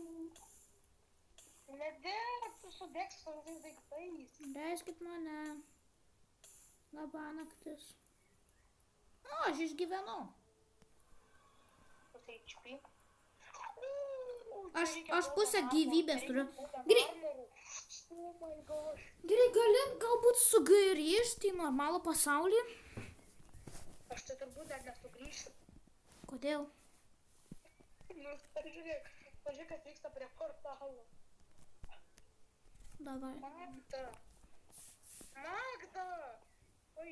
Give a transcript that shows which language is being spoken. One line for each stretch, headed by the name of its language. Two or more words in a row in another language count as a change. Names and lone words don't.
Lithuanian: Nedėk, tu sudėks su tais daiktais. Leiskit mane. Labanaktis. O, aš išgyvenau. Pusė HP. Aš pusę gyvybės turiu.
English: Oh my gosh.
Lithuanian: Gerai, gali galbūt sugrįžti į normalų pasaulį? Aš tai turbūt dar nesugrįšiu. Kodėl? Nu, pažiūrėk, kas vyksta prie portalo. Davai. Magda! Oi.